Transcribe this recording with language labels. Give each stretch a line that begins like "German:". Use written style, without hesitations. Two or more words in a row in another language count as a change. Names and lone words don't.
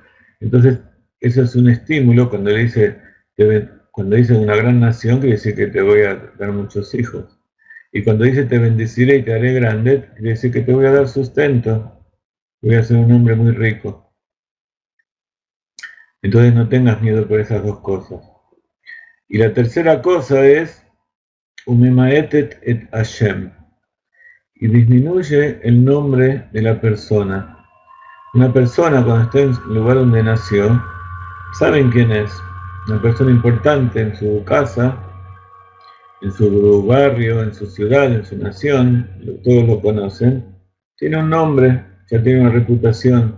Spanish: Entonces, eso es un estímulo cuando le dice, cuando dice una gran nación, quiere decir que te voy a dar muchos hijos. Y cuando dice te bendeciré y te haré grande, quiere decir que te voy a dar sustento, voy a ser un hombre muy rico. Entonces no tengas miedo por esas dos cosas. Y la tercera cosa es, umemaetet et Hashem, y disminuye el nombre de la persona. Una persona cuando está en el lugar donde nació, saben quién es, una persona importante en su casa, en su barrio, en su ciudad, en su nación, todos lo conocen, tiene un nombre, ya tiene una reputación.